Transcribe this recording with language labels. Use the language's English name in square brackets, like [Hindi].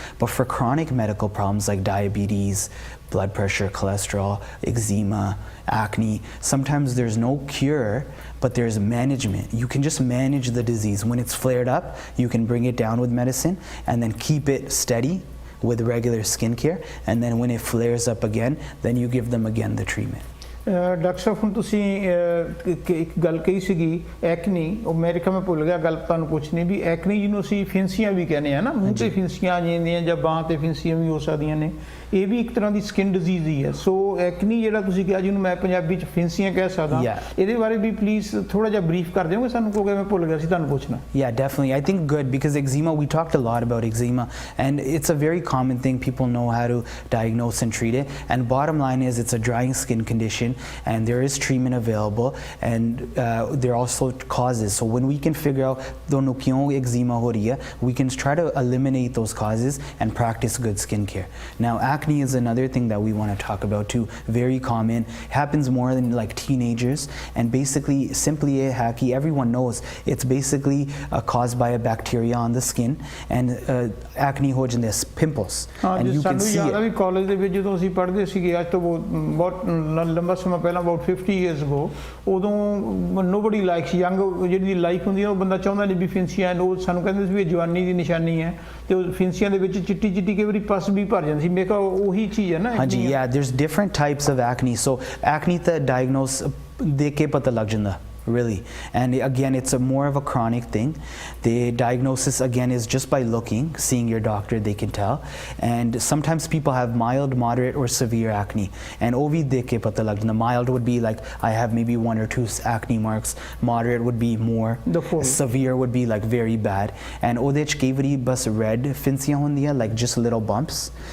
[English] But for chronic medical problems like diabetes, blood pressure, cholesterol, eczema, acne, sometimes there's no cure, but there's management. You can just manage the disease. When it's flared up, you can bring it down with medicine and then keep it steady with regular skincare. And then when it flares up again, then you give them again the treatment. [Punjabi] Doctor ਸਾਹਿਬ ਹੁਣ ਤੁਸੀਂ ਇੱਕ ਗੱਲ ਕਹੀ ਸੀਗੀ ਐਕਨੀ, ਉਹ ਮੇਰੇ ਖਿਆਲ ਮੈਂ ਭੁੱਲ ਗਿਆ ਗੱਲ ਤੁਹਾਨੂੰ ਪੁੱਛਣੀ ਵੀ ਐਕਨੀ ਜਿਹਨੂੰ ਅਸੀਂ ਫਿੰਸੀਆਂ ਵੀ ਕਹਿੰਦੇ ਆ ਨਾ, ਮੂੰਹ ਤੇ ਫਿੰਸੀਆਂ ਆ ਜਾਂਦੀਆਂ ਜਾਂ ਬਾਂਹ ਤੇ ਫਿੰਸੀਆਂ ਵੀ ਹੋ ਸਕਦੀਆਂ ਨੇ, ਇਹ ਵੀ ਇੱਕ ਤਰ੍ਹਾਂ ਦੀ ਸਕਿਨ ਡਿਜ਼ੀਜ਼ ਹੀ ਹੈ। ਸੋ ਐਕਨੀ ਜਿਹੜਾ ਤੁਸੀਂ ਕਿਹਾ ਜਿਹਨੂੰ ਮੈਂ ਪੰਜਾਬੀ 'ਚ ਫਿੰਸੀਆਂ ਕਹਿ ਸਕਦਾ, ਇਹਦੇ ਬਾਰੇ ਵੀ ਪਲੀਜ਼ ਥੋੜਾ ਜਿਹਾ ਬਰੀਫ ਕਰ ਦਿਓਗੇ ਸਾਨੂੰ, ਕਿਉਂਕਿ ਮੈਂ ਭੁੱਲ ਗਿਆ ਸੀ ਤੁਹਾਨੂੰ ਪੁੱਛਣਾ। [English] Yeah, definitely. I think good, because eczema, we talked a lot about eczema, and it's a very common thing. People know how to diagnose and treat it, and bottom line is it's a drying skin condition, and there is treatment available, and there are also causes. So when we can figure out [Punjabi] dono kyon eczema ho rahi hai, [English] we can try to eliminate those causes and practice good skincare. Now acne is another thing that we want to talk about too. Very common, happens more than like teenagers, and basically simply everyone knows it's basically caused by a bacteria on the skin, and [Punjabi] acne ho jande pimples, [English] and you can see it. [Punjabi] College ਦੇ ਵਿੱਚ ਜਦੋਂ ਅਸੀਂ ਪੜ੍ਹਦੇ ਸੀਗੇ, ਅੱਜ ਤੋਂ ਬਹੁਤ ਲੰਬਾ ਸਮਾਂ ਪਹਿਲਾਂ, [English] about 50 years ago, [Punjabi] ਉਦੋਂ [English] nobody likes young, [Punjabi] ਜਿਹੜੀ ਲਾਈਫ ਹੁੰਦੀ ਹੈ ਉਹ ਬੰਦਾ ਚਾਹੁੰਦਾ ਨਹੀਂ ਵੀ ਫਿੰਸੀਆਂ, ਉਹ ਸਾਨੂੰ ਕਹਿੰਦੇ ਸੀ ਵੀ ਇਹ ਜਵਾਨੀ ਦੀ ਨਿਸ਼ਾਨੀ ਹੈ, ਤੇ ਉਹ ਫਿੰਸੀਆਂ ਦੇ ਵਿੱਚ ਚਿੱਟੀ ਚਿੱਟੀ ਕਈ ਵਾਰੀ ਪਸ ਵੀ ਭਰ ਜਾਂਦੀ ਸੀ। ਮੈਂ ਕਿਹਾ ਉਹੀ ਚੀਜ਼ ਹੈ ਨਾ। ਹਾਂਜੀ, [English] yeah, there's different types of acne. [Punjabi] So acne ਤਾਂ diagnose ਦੇਖ ਕੇ ਪਤਾ ਲੱਗ ਜਾਂਦਾ, really. [English] And again, it's more of a chronic thing. The diagnosis again is just by looking, seeing your doctor, they can tell. And sometimes people have mild, moderate or severe acne, and [Punjabi] ovi dekh ke pata lag janda. [English] Mild would be like I have maybe 1 or 2 acne marks, moderate would be more, severe would be like very bad, and [Punjabi] ode ch kei vari bas red finsiyan hundiyan, [English] like just little bumps.